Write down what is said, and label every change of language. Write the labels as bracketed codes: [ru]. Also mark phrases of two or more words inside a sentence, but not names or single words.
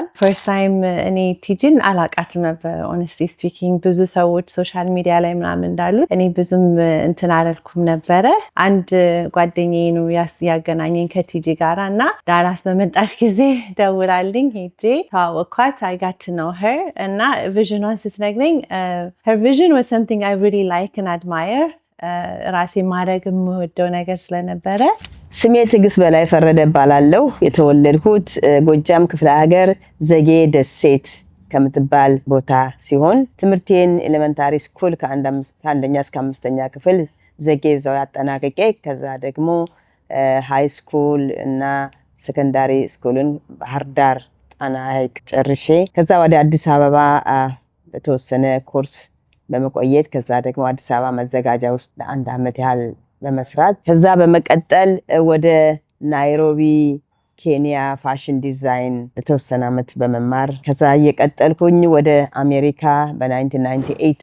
[en] first time [am] እኔ ቲጂን አላውቃትም ነበር [en] honestly speaking። [am] ብዙ ሰዎች [en] social media [am] ላይ ምናምን እንዳሉት እኔ ብዙም እንትን አላልኩም ነበረ። አንድ ጓደኛዬ ነው ያገናኘኝ ከቲጂ ጋራ እና ዳላስ በመጣች ጊዜ ደውላልኝ ሄጄ ተዋወቅኳት። [en] I got to know her [am] እና ቪዥኗን ስትነግረኝ [en] her vision was something I really like and admire [am] ራሴ ማድረግ የምወደው ነገር ስለነበረ። ስሜ ትግስት በላይ ፈረደ እባላለሁ። የተወለድኩት ጎጃም ክፍለ ሀገር ዘጌ ደሴት ከምትባል ቦታ ሲሆን ትምህርቴን [en] elementary school [am] ከአንደኛ እስከ አምስተኛ ክፍል ዘጌ እዛው ያጠናቅቄ ከዛ ደግሞ [en] high school [am] እና [en] secondary school [am] ባህር ዳር ጣና ሐይቅ ጨርሼ ከዛ ወደ አዲስ አበባ በተወሰነ ኮርስ በመቆየት ከዛ ደግሞ አዲስ አበባ መዘጋጃ ውስጥ ለአንድ አመት ያህል በመስራት ከዛ በመቀጠል ወደ ናይሮቢ ኬንያ [en] fashion design [am] ለተወሰነ አመት በመማር ከዛ እየቀጠልኩኝ ወደ አሜሪካ በ1998